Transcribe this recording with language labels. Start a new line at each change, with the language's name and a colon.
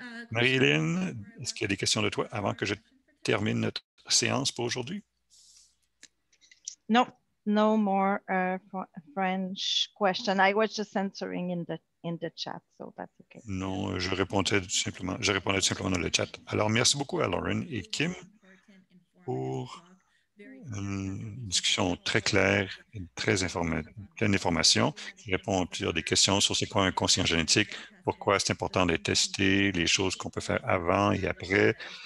French: Marie-Hélène, est-ce qu'il y a des questions de toi avant que je termine notre séance pour aujourd'hui?
English: No, no more French question. I was just answering in the chat, so that's okay.
French: Non, je répondais tout simplement dans le chat. Alors, merci beaucoup à Lauren et Kim pour une discussion très claire et pleine d'informations qui répond à plusieurs des questions sur c'est quoi un conseiller génétique, pourquoi c'est important de tester, les choses qu'on peut faire avant et après.